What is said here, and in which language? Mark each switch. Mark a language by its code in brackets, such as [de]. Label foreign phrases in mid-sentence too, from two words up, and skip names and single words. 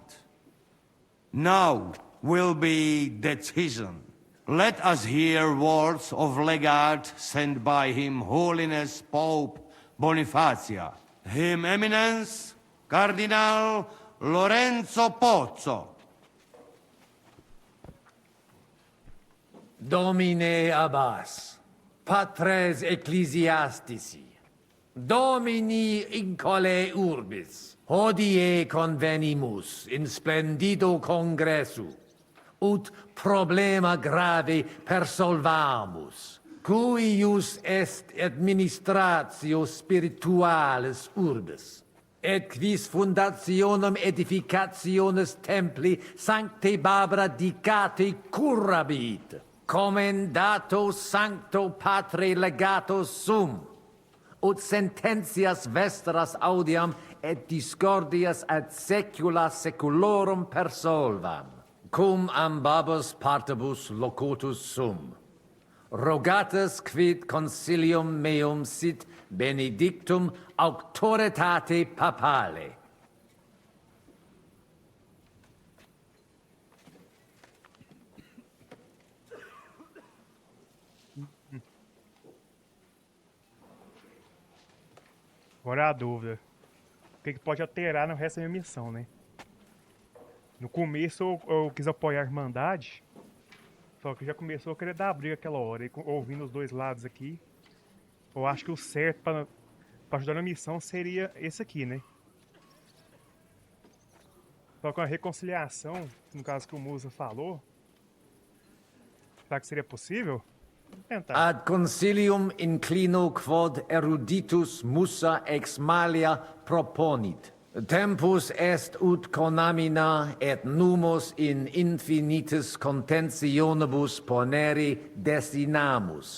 [en] Now will be decision. Let us hear words of legate sent by Him Holiness Pope Bonifacia, Him Eminence Cardinal Lorenzo Pozzo. [la] Domine Abbas, patres ecclesiastici, Domini incole urbis, hodie convenimus in splendido congressu, ut problema grave persolvamus, cuius est administratio spiritualis urbis, et quis fundationem edificationes templi sancte Barbara dicate curabit, commendato sancto patre legato sum, ut sententias vestras audiam et discordias ad saecula saeculorum persolvam, cum ambabus partibus locutus sum. Rogatus quid concilium meum sit benedictum auctoritate papale. [pt] Agora a dúvida. O que pode alterar no resto da minha missão, né? No começo eu quis apoiar a Irmandade. Só que já começou a querer dar briga aquela hora. E ouvindo os dois lados aqui. Eu acho que o certo para ajudar na missão seria esse aqui, né? Só com a reconciliação, no caso que o Musa falou. Será que seria possível? Tentar. [la] Ad concilium inclino quod eruditus Musa ex malia proponit. Tempus est ut conamina et numus in infinitus contentionibus poneri destinamus.